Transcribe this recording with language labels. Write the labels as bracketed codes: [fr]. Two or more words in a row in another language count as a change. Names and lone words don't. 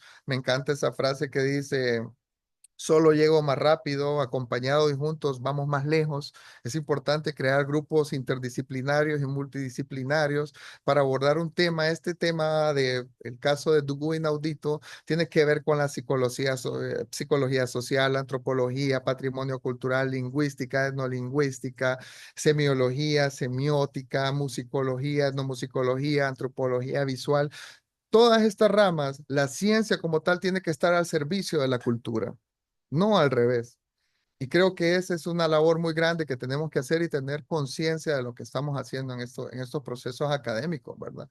[es] Me encanta esa frase que dice, solo llego más rápido, acompañado y juntos vamos más lejos. Es importante crear grupos interdisciplinarios y multidisciplinarios para abordar un tema. Este tema el caso de Dugu Inaudito tiene que ver con la psicología social, antropología, patrimonio cultural, lingüística, etnolingüística, semiología, semiótica, musicología, etnomusicología, antropología visual. Todas estas ramas, la ciencia como tal tiene que estar al servicio de la cultura, no al revés. Y creo que esa es una labor muy grande que tenemos que hacer y tener conciencia de lo que estamos haciendo en estos procesos académicos, ¿verdad?